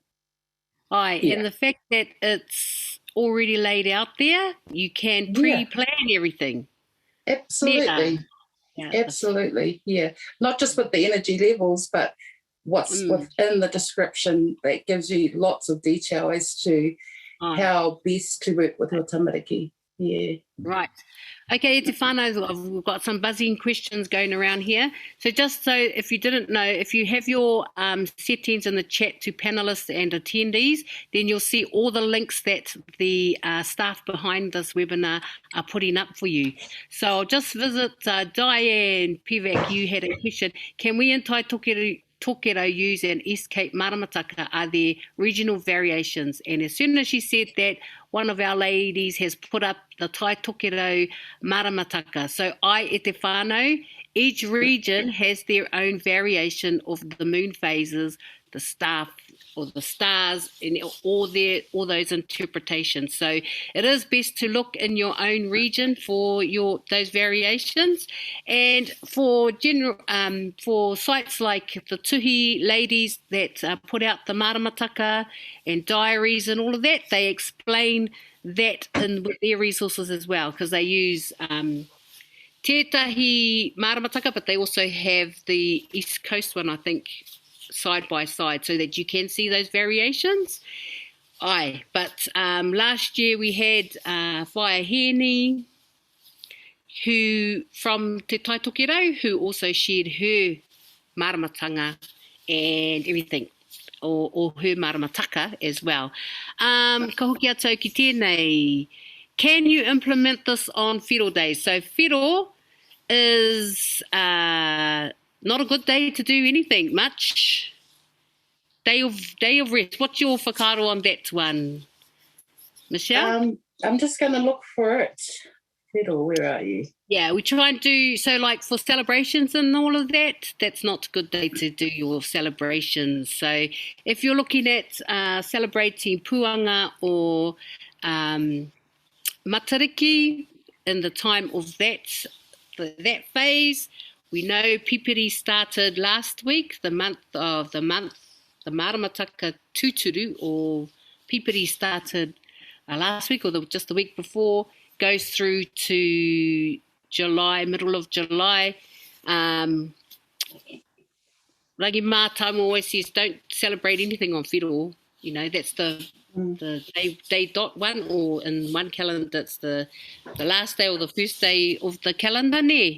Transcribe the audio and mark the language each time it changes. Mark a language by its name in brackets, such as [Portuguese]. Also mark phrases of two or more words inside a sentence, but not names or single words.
[English] And the fact that it's already laid out there, you can pre-plan everything. Absolutely. Absolutely. Not just with the energy levels, but what's within the description that gives you lots of detail as to how best to work with your tamariki. Right. [Māori] Okay, te whānau, [English] we've got some buzzing questions going around here. So just so if you didn't know, if you have your settings in the chat to panelists and attendees, then you'll see all the links that the staff behind this webinar are putting up for you. So I'll just visit Diane Pivac. You had a question. Can we in Tai Tokero use an East Cape maramataka? Are there regional variations? And as soon as she said that, one of our ladies has put up the Tai Tokero maramataka. [Māori] So e te whānau, [English] each region has their own variation of the moon phases, the star or the stars, and all those interpretations. So it is best to look in your own region for those variations. And for for sites like the Tuhi ladies that put out the maramataka and diaries and all of that, they explain that with their resources as well, because they use [Māori] tētahi maramataka, [English] but they also have the East Coast one, I think, side by side, so that you can see those variations. But last year we had Whaiheni, who from Te Tai Tokero, who also shared her maramatanga and everything, or her maramataka as well. [Māori] Ka hoki atu ki tēnei. [English] Can you implement this on whiro days? So whiro is not a good day to do anything much. Day of rest. What's your whakaaro on that one, Michelle? I'm just going to look for it. Fiddle, where are you? Yeah, we try and do, so like for celebrations and all of that, that's not a good day to do your celebrations. So if you're looking at celebrating Puanga or Matariki in the time of that phase, we know Pipiri started last week, the [Māori] maramataka tuturu, [English] or Pipiri started last week or just the week before, goes through to July, middle of July. Ragi Mātama always says don't celebrate anything on Whiro. You know, that's the day dot one, or in one calendar it's the last day or the first day of the calendar, ne?